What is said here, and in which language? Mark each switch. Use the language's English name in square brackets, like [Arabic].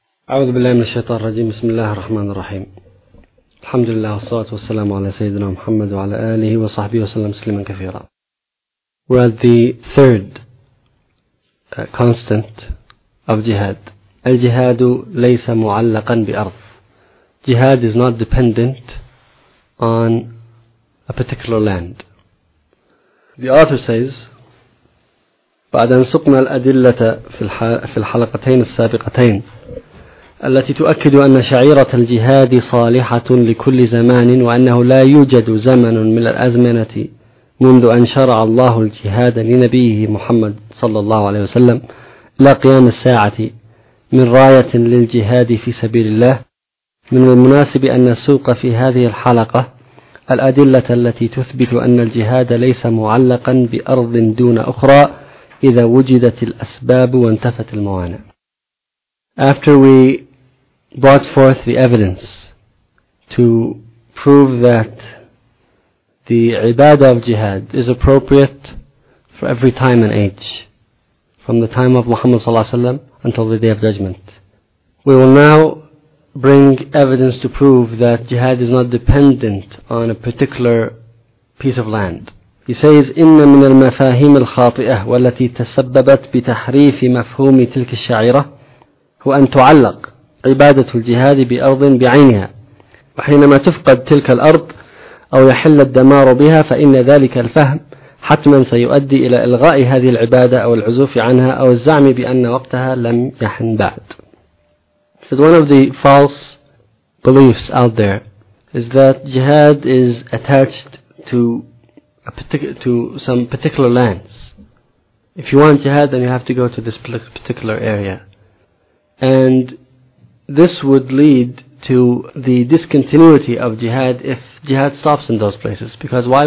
[Arabic] أعوذ بالله من الشيطان الرجيم. بسم الله الرحمن الرحيم. الحمد لله والصلاة والسلام على سيدنا محمد وعلى آله وصحبه وسلم تسليما كثيرا. [English] We're at the third constant of jihad. [Arabic] الجهاد ليس معلقا بأرض. [English] Jihad is not dependent on a particular land. The author says, [Arabic] بعد أن سقنا الأدلة في الحلقتين السابقتين التي تؤكد أن شعيرة الجهاد صالحة لكل زمان وأنه لا يوجد زمن من الأزمنة منذ أن شرع الله الجهاد لنبيه محمد صلى الله عليه وسلم إلى قيام الساعة من راية للجهاد في سبيل الله، من المناسب أن نسوق في هذه الحلقة الأدلة التي تثبت أن الجهاد ليس معلقا بأرض دون أخرى إذا وجدت الأسباب وانتفت الموانع. [English] After we brought forth the evidence to prove that the ibadah of jihad is appropriate for every time and age, from the time of Muhammad sallallahu alaihi wasallam until the day of judgment, we will now bring evidence to prove that jihad is not dependent on a particular piece of land. He says, [Arabic] إن من المفاهيم الخاطئة والتي تسببت بتحريف مفهوم تلك الشعيرة هو أن تعلق عبادة الجهاد بأرض بعينها، وحينما تفقد تلك الأرض أو يحل الدمار بها فإن ذلك الفهم حتما سيؤدي إلى إلغاء هذه العبادة أو العزوف عنها أو الزعم بأن وقتها لم يحن بعد. [English] So one of the false beliefs out there is that jihad is attached to some particular lands. If you want jihad, then you have to go to this particular area. And this would lead to the discontinuity of jihad if jihad stops in those places. Because why?